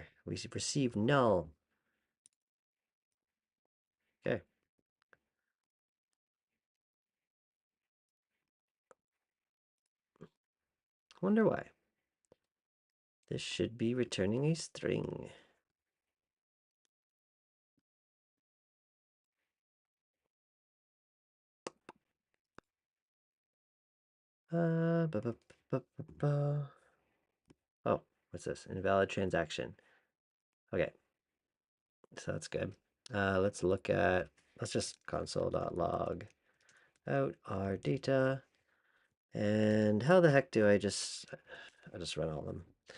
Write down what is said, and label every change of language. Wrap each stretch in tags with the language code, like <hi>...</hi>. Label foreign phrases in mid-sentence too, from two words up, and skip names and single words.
<en>We received null. Okay. Wonder why. This should be returning a string. Uh, ba, ba, ba, ba, ba. Oh, what's this? Invalid transaction. Okay, so that's good. Let's look at, let's just console.log out our data. And how the heck do I just run all of them.</en>